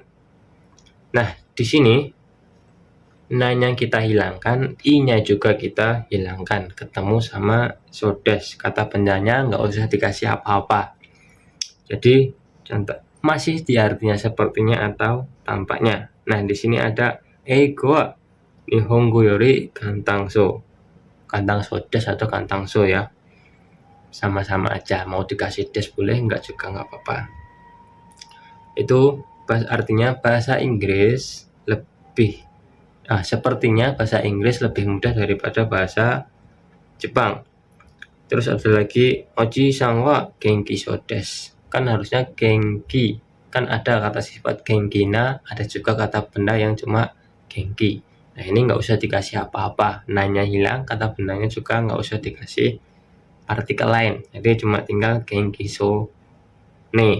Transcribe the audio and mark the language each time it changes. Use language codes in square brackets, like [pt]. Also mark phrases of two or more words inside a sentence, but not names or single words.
[id] Nah, di sini na-nya kita hilangkan, i-nya juga kita hilangkan, ketemu sama sodes. Kata bendanya nggak usah dikasih apa-apa. Jadi contoh masih di artinya sepertinya atau tampaknya. Nah, di sini ada [ja] 英語は日本語より簡単そう. 簡単そうです [id] atau kantangso ya. Sama-sama aja, mau dikasih des boleh, enggak juga nggak apa-apa. Itu artinya bahasa Inggris sepertinya bahasa Inggris lebih mudah daripada bahasa Jepang. Terus ada lagi [ja] おじさんは元気そうです. [id] Kan harusnya genki. Kan ada kata sifat genkina, ada juga kata benda yang cuma genki. Nah ini nggak usah dikasih apa-apa. Nanya hilang, kata bendanya juga nggak usah dikasih artikel lain. Jadi cuma tinggal [ja] 元気そうね.